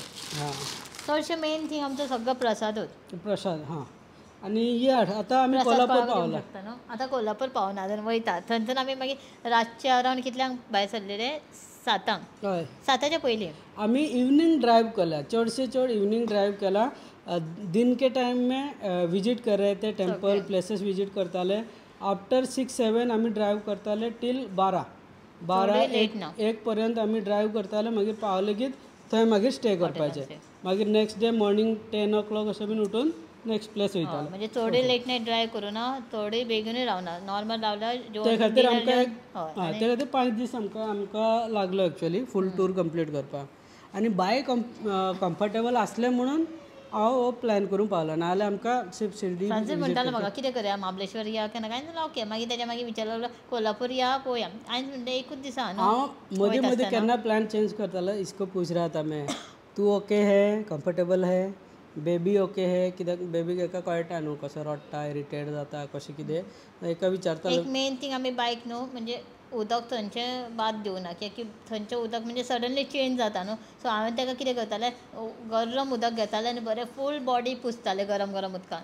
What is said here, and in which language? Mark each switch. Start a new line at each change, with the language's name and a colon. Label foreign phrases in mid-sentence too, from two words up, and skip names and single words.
Konkani: चडशें
English: main thing
Konkani: आमचो सगळो प्रसाद. हां. आनी आतां आमी कोल्हापूर पावला. आतां कोल्हापूर पावना आजून वयता. थंयसून आमी मागीर रातचे अरावंड कितल्यांक भायर सरलेले? 7 हय, 7च्या पयलीं आमी
English: evening drive
Konkani: केला. चड
English: evening drive
Konkani: केला.
Hindi: दिन के टाइम में विजिट कर रहे थे,
English: temple places visit
Hindi: करताले.
Konkani: आफ्टर 6-7 आमी ड्राइव करताले टील 12-1 पर्यंत आमी ड्राइव करताले. मागीर पावले की थंय मागीर स्टे करपाचें मागीर
English: next day morning 10 o'clock
Konkani: अशें बीन उठून
English: next place
Konkani: वयताले म्हणजे चोडे
English: late night drive
Konkani: करूना थोडी बेगीनूय रावना नॉर्मल रावल्यार ते खातीर आमकां ते खातीर 5 दीस आमकां लागलो एक्चुअली
English: full tour complete
Konkani: करपाक आनी बायक कम्फर्टेबल आसलें म्हणून हांव हो प्लॅन करून पावलो नाजाल्यार आमकां शिर्डी सांजे म्हणटालो म्हाका कितें करया महाबळेश्वर या केन्ना काय ना ओके मागीर तेच्या मागीर विचारलो कोल्हापूर या पळोवया हांवें म्हणलें एकूच दिसा हांव मदीं मदीं केन्ना
English: plan change
Konkani: करतालो
Hindi: इसको पूछ रहा था मैं तू ओके है कम्फर्टेबल है बेबी ओके है
Konkani: कित्याक बेबीक एका कळटा न्हू कसो रडटा इरिटेट जाता कशें कितें एका विचारतालो एक
English: main thing
Konkani: आमी बायक न्हू म्हणजे उदक थंयचें बाद दिवना कित्याक थंयचें उदक म्हणजे सडनली चेंज जाता न्हू सो हांवें ताका कितें करतालें गरम उदक घेतालें आनी बरें
English: full body
Konkani: पुसतालें गरम गरम उदकान